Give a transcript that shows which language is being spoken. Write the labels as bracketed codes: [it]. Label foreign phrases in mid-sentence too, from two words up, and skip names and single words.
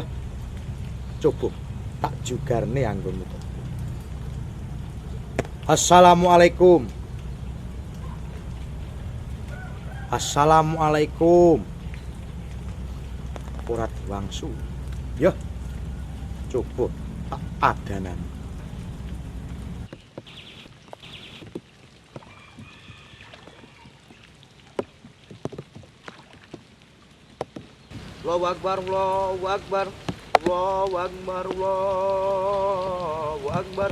[jv] Coba tak jugarne anggonmu to. [ar] Assalamualaikum. Assalamualaikum. [jv] Ora diwangsu. Ya. Coba tak adanan. [ar] Allahu Akbar, Allahu Akbar. Allahu Akbar, Allahu Akbar.